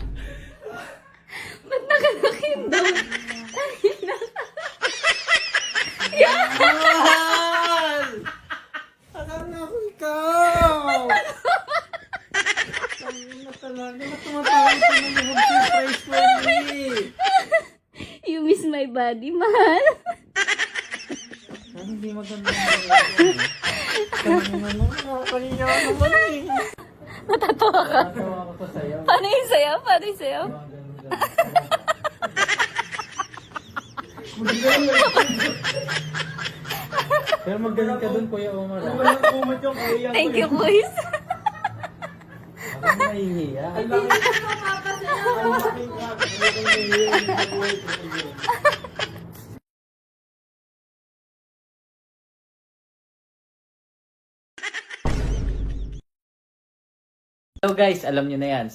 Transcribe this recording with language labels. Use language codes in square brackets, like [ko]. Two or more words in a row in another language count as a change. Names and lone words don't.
[tl] Ba't nakalakin daw? Mahal! Akala ko ikaw! Ang ina talaga, ba't tumatawag ka na yung [en] surprise for me? You miss my body, [tl] mahal? Ano hindi maganda kanina naman eh. Matatawa ka. Natawa ako pa sa'yo. Paano yung sayo? Paano yung sayo? Pero magaling ka dun, Kuya Omar. Walang kumot yung kuya. [en] Thank you, boys. [tl] Ako nahihiya. Ay, [en] Hello guys, [tl] alam nyo na yan.